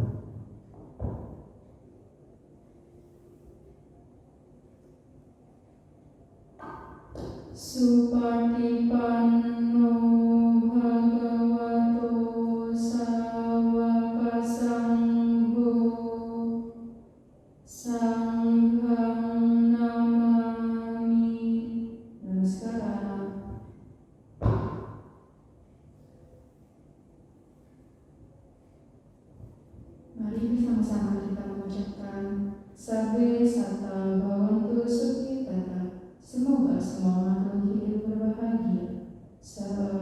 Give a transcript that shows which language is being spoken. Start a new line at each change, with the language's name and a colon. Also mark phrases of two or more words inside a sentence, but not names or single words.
Pali: Supatipanno Bhagavato Sawakasangho Sanghang Namami. Namaskara.
Indonesian: Mari bersama-sama kita mengucapkan
Pali: Sabbe Sata Bhavantu Sukhitata.
Indonesian: Semoga semua makhluk hidup berbahagia.